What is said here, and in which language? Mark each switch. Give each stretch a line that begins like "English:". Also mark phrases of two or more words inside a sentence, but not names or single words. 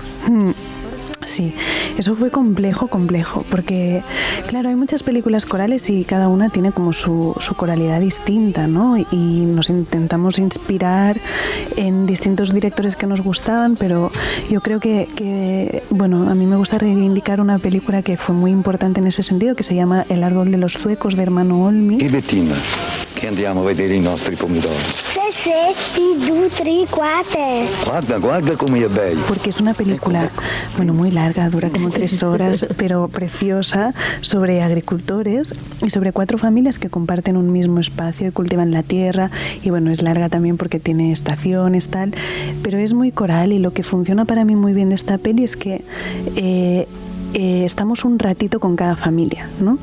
Spanish: Sí, eso fue complejo, porque claro, hay muchas películas corales y cada una tiene como su coralidad distinta, ¿no? Y nos intentamos inspirar en distintos directores que nos gustaban, pero yo creo que bueno, a mí me gusta reivindicar una película que fue muy importante en ese sentido, que se llama El árbol de los zuecos, de Hermano Olmi.
Italian: E Bettina, che andiamo a vedere i nostri pomidori. 7, 2, 3, 4. Guarda come è bello.
Spanish: Porque es una película, bueno, muy larga, dura como 3 horas, pero preciosa, sobre agricultores y sobre 4 familias que comparten un mismo espacio y cultivan la tierra. Y bueno, es larga también porque tiene estaciones, tal, pero es muy coral, y lo que funciona para mí muy bien de esta peli es que estamos un ratito con cada familia, ¿no?